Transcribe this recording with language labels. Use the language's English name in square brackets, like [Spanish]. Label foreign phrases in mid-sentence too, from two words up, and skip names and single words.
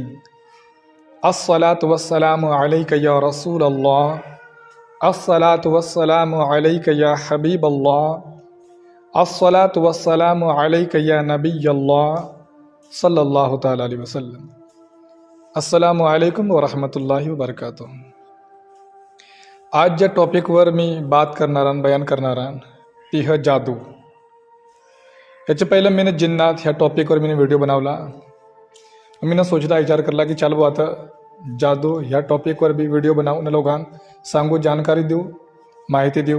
[Arabic] الصلاة والسلام عليك يا رسول الله، الصلاة والسلام عليك يا حبيب الله، الصلاة والسلام عليك يا نبي الله صلى الله تعالى عليه وسلم. السلام عليكم ورحمة الله وبركاته. [Marathi] आज ज्या टॉपिकवर मी बात करणार बयान करणार ती है जादू। याच्या पहिलं मी जिन्नात ह्या टॉपिकवर मी व्हिडिओ बनवला। मी सोचता विचार करला की चालू आता जादू ह्या टॉपिकवर भी व्हिडिओ बनावून लोकांना सांगू, जानकारी देऊ, माहिती देऊ।